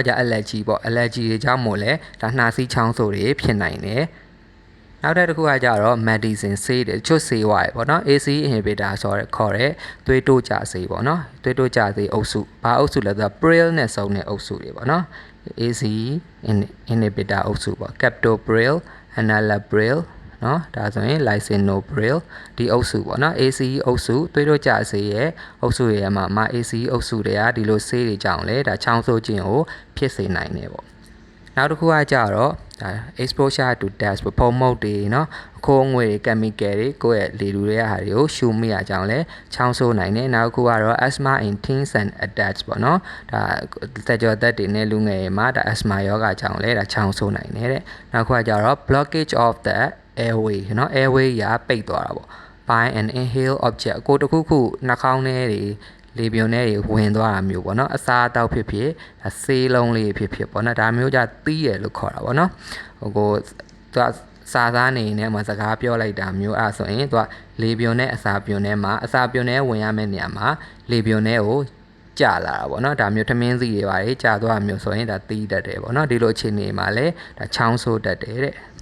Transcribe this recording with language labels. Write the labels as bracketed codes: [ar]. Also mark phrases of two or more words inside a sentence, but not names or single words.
[my] ကြ allergy ပေါ့ allergy တွေကြောင့်မို့လဲဒါနှာစေးချောင်းဆိုးတွေဖြစ်နိုင်တယ်နောက်တစ်ခုကကြတော့ medicine ဆေးတွေချွတ်ဆေးဝါးပေါ့နော် [en] ACE inhibitor [my] ဆိုတော့ခေါ်တဲ့သွေးတိုးကြဆေးပေါ့နော်သွေးတိုးကြဆေးအုပ်စုဘာအုပ်စုလဲဆိုတော့ pril နဲ့စုံတဲ့အုပ်စုတွေပေါ့နော် [en] ACE inhibitor [my] အုပ်စုပေါ့ captopril enalapril နော်ဒါဆိုရင် lisinopril ဒီအုပ်စုပေါ့နော် ACE အုပ်စုသွေးတိုးကြဆေးရဲ့အုပ်စုတွေမှာ ACE အုပ်စုတွေကဒီလိုဆေးတွေကြောင့်လဲဒါချောင်းဆိုးခြင်းကိုဖြစ်စေနိုင်တယ်ပေါ့နောက်တစ်ခုကကြတော့ဒါ [en] exposure to dust [my] ဖုံးမုတ်တွေเนาะအခိုးအငွေ့တွေ chemical တွေကို ယ့်ရဲ့လေလူတွေကဟာတွေကိုရှူမိရကြောင်းလဲချောင်းဆိုးနိုင်တယ်နောက်တစ်ခုကတော့ [en] asthma in teens and adults [my] ပေါ့เนาะဒါသက်ကျော်သက်တွေနဲ့လူငယ်တွေမှာဒါ asthma ယောဂါကြောင့်လဲဒါချောင်းဆိုးနိုင် တယ်တဲ့နောက်တစ်ခုကကြတော့ [en] blockage of the airway [my] เนาะ airway ရာပိတ်သွားတာပေါ့ [en] by an inhale object [my] ကိုတစ်ခုခုနှာခေါင်းထဲတွေလေပြုံ ထဲတွေဝင်သွားတာမျိုးပေါ့နော်အစားအသောက်ဖြစ်ဖြစ်ဆေးလုံးလေးဖြစ်ဖြစ်ပေါ့နော်ဒါမျိုးကြသီးရလို့ခေါ်တာပေါ့နော်ဟိုသူကစာသားနေနဲ့မှာစကားပြောလိုက်တာမျိုးအဲ့ဆိုရင်သူကလေပြုံနဲ့အစာပြုံထဲမှာအစာပြုံထဲဝင်ရမယ့်နေရာမှာလေပြုံထဲကိုကြာလာတာပေါ့နော်ဒါမျိုးထမင်းစီတွေပါတယ်ကြာသွားမျိုးဆိုရင်ဒါသီးတတ်တယ်ပေါ့နော်ဒီလိုအခြေအနေမှာလည်းဒါချောင်းဆိုးတတ်တယ်တဲ့